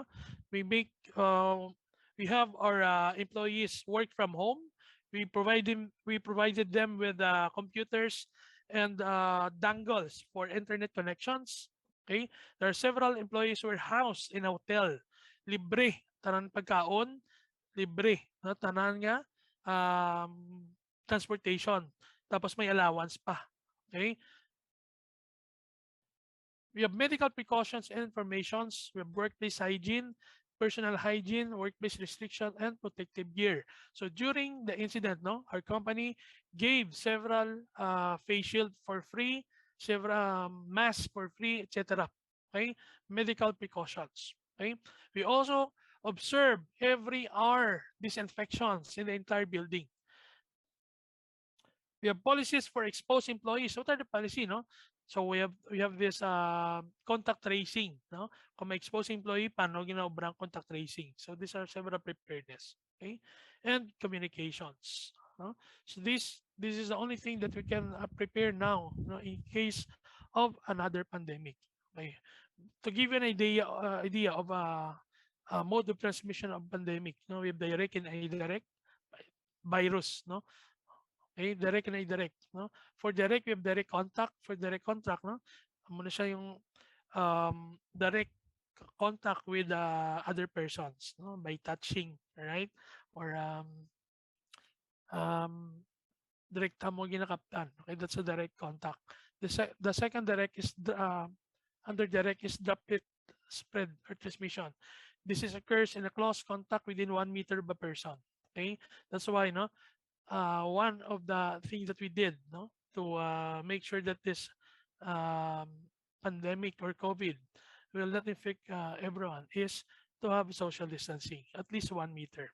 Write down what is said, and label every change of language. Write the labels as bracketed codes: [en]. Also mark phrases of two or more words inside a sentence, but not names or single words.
[en] We make we have our employees work from home. We provided them with computers and dongles for internet connections. Okay. There are several employees who were housed in a hotel, [hil] libre tanan pagkaon, libre, no, tanan nga um, transportation. Tapos may allowance pa. [en] Okay? We have medical precautions and informations. We have workplace hygiene, personal hygiene, workplace restriction, and protective gear. So during the incident, no, our company gave several face shield for free, several masks for free, etc. Okay, medical precautions. Okay, we also observe every hour disinfections in the entire building. We have policies for exposed employees. What are the policy, no? So we have this contact tracing, no? [hil] Kung may [en] exposed employee, [hil] paano ginaobrang [en] contact tracing? So these are several preparedness, okay? And communications, no? So this is the only thing that we can prepare now, no, in case of another pandemic. Okay? To give you an idea of a mode of transmission of pandemic, no, we have direct and indirect virus, no? Okay, direct and indirect, no? For direct, we have direct contact. For direct contact, no? [tl] Muna siya yung [en] direct contact with other persons, no? By touching, right? [hil] Or um, direkta mo ginakaptan. [en] Okay, that's a direct contact. The second direct is under direct is droplet spread or transmission. This is occurs in a close contact within 1 meter of a person. Okay, that's why no one of the things that we did no to make sure that this um, pandemic or COVID will not infect everyone is to have social distancing at least 1 meter.